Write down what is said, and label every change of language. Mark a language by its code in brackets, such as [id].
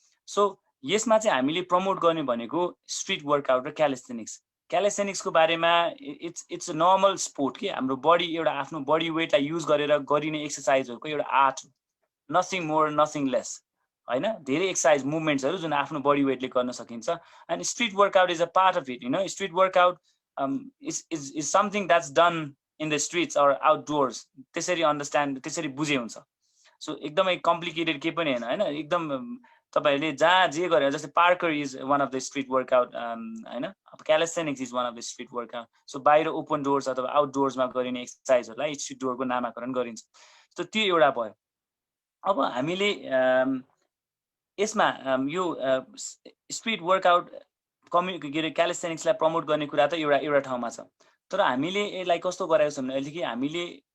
[ne] So यसमा चाहिँ हामीले प्रमोट गर्ने भनेको स्ट्रीट वर्कआउट र क्यालिस्थेनिक्स। क्यालिस्थेनिक्सको बारेमा [en] it's a normal sport [ne] के हाम्रो बडी एउटा आफ्नो बडी वेटलाई युज गरेर गरिने एक्सरसाइजहरुको एउटा art, [en] nothing more nothing less [ne] हैन। धेरै एक्सरसाइज मुभमेन्ट्सहरु जुन आफ्नो बडी वेटले गर्न सकिन्छ। [en] And street workout is a part of it. Street workout is something that's done in the streets or outdoors. [ne] त्यसरी अन्डरस्ट्यान्ड त्यसरी बुझे हुन्छ। सो एकदमै कम्प्लिकेटेड के पनि हैन एकदम तपाईहरुले जहाँ जे गरे जस्तै [en] parkour is one of the street workout [ne] हैन। [en] अब calisthenics is one of the street workout. [ne] So बाहिर ओपन डोर्स अथवा आउटडोर्समा गरिने एक्सरसाइजहरुलाई स्ट्रीट डोरको नामाकरण गरिन्छ। सो त्यो एउटा भयो। अब हामीले यसमा यो स्ट्रिट वर्कआउट क्यालिस्थेनिक्सलाई प्रमोट गर्ने कुरा त एउटा ठाउँमा छ, तर हामीले यसलाई कस्तो गराएको छ भने अहिले कि हामीले